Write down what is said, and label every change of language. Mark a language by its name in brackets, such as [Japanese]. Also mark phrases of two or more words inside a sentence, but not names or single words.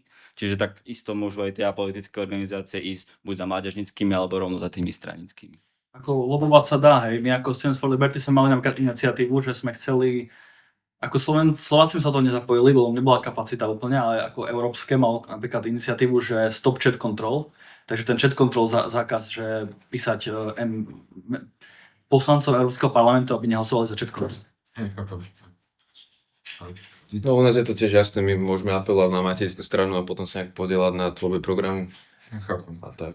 [Slovak] Čiže tak isto môžu aj tie apolitické organizácie ísť buď za mládežníckymi alebo rovno za tými stranickými. Ako lobovať sa dá, hej. My ako Students for Liberty sme mali napríklad iniciatívu, že sme chceli, ako Slováci sa to nezapojili, lebo nebola kapacita úplne, ale ako európske mal napríklad iniciatívu, že [English] stop chat control. [Slovak] Takže ten [English] chat control [Slovak] zákaz, že písať poslancov Európskeho parlamentu, aby nehlasovali za [English] chat control. [Slovak] No u nás je to tiež jasné, my môžeme apelovať na materskú stranu a potom sa nejak podielať na tvorbe programu. A tak.